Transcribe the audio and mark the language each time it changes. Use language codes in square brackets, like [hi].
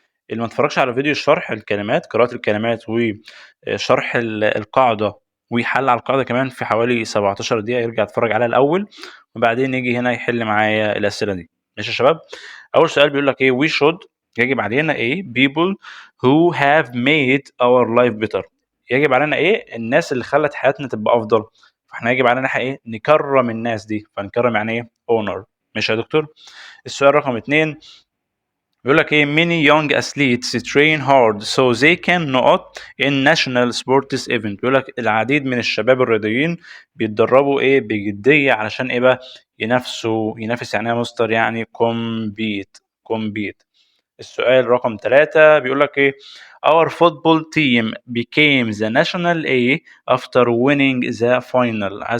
[ar] اللي ما اتفرجش على فيديو شرح الكلمات، قراءة الكلمات وشرح القاعدة وحل على القاعدة كمان في حوالي 17 دقيقة، يرجع يتفرج عليها الأول وبعدين يجي هنا يحل معايا الأسئلة دي. ماشي يا شباب؟ أول سؤال بيقول لك إيه؟ [en] we should، [ar] يجب علينا إيه؟ [en] people who have made our life better. [ar] يجب علينا إيه؟ الناس اللي خلت حياتنا تبقى أفضل. فإحنا يجب علينا إيه؟ نكرم الناس دي. فنكرم يعني إيه؟ honor. ماشي يا دكتور؟ السؤال رقم 2 بيقول لك ايه؟ [en] many young athletes train hard so they can not in national sports event. [ar] بيقول لك العديد من الشباب الرياضيين بيتدربوا ايه؟ بجدية علشان ايه بقى؟ ينافس يعني ايه يا مستر؟ يعني compete. السؤال رقم 3 بيقول لك ايه؟ [en] our football team became the national A after winning the final.